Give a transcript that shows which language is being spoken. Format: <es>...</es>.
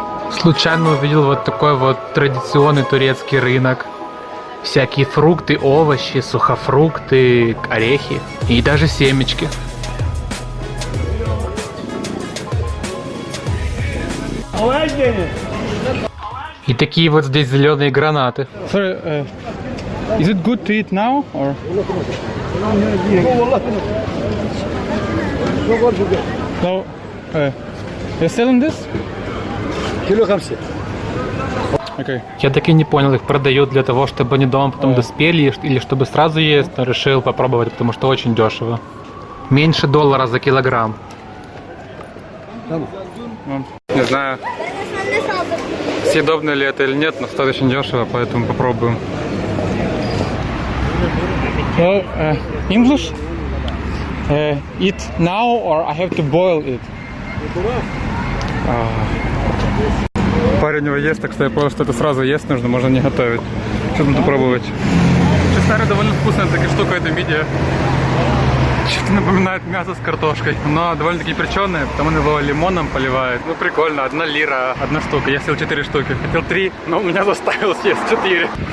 <ru>Случайно увидел вот такой вот традиционный турецкий рынок. Всякие фрукты, овощи, сухофрукты, орехи и даже семечки. И такие вот здесь зеленые гранаты.</ru> <en>Sorry, is it good to eat now or? No, you're selling this? Okay.</en> <ru>Я так и не понял, их продают для того, чтобы они дома потом доспели, или чтобы сразу есть, но решил попробовать, потому что очень дешево. Меньше $1 за килограмм. Не знаю, съедобно ли это или нет, но стоит очень дешево, поэтому попробуем.</ru> <en>So, English? Eat now or I have to boil it?</en> <ru>Парень его ест, так что я понял, что это сразу есть нужно, можно не готовить. Что надо попробовать? Честно говоря, довольно вкусная такая штука эта мидия. Что-то напоминает мясо с картошкой, но довольно-таки перченое, потому его лимоном поливает. Ну прикольно, 1 лира, 1 штука. Я съел 4 штуки, хотел 3, но он меня заставил съесть 4.</ru>